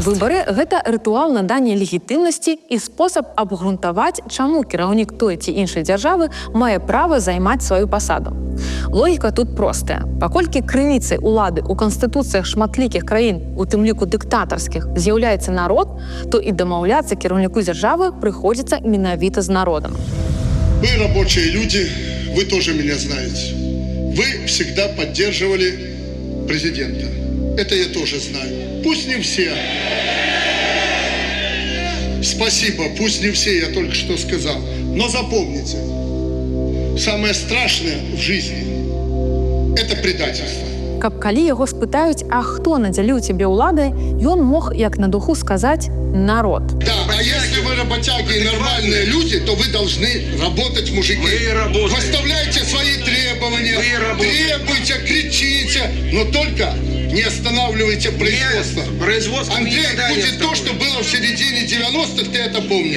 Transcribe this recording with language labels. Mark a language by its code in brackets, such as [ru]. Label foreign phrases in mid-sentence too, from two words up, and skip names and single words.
[be] Выбары – гэта рытуал надання легітымнасці і спосаб абгрунтаваць, чаму кіраўнік той ці іншай дзяржавы мае права займаць сваю пасаду. Логіка тут простая. Паколькі крыніцай улады ў канстытуцыях шматлікіх краін, у тым ліку дыктатарскіх, з'яўляецца народ, то і дамаўляцца кіраўніку дзяржавы прыходзіцца менавіта з народам. [ru] Вы рабочие люди, вы тоже меня знаете. Вы всегда поддерживали президента. Это я тоже знаю. Пусть не все. Спасибо, пусть не все, я только что сказал. Но запомните, самое страшное в жизни – это предательство. [be] Каб калі яго спытаюць, а хто надзяліў цябе ўладай, ён мог, як на духу, сказаць «народ». [ru] Да, а если вы работяги и нормальные люди, то вы должны работать, мужики. Выставляйте свои требования, требуйте, кричите, но только не останавливайте производство. Андрей, будет то, что было в середине 90-х, ты это помнишь?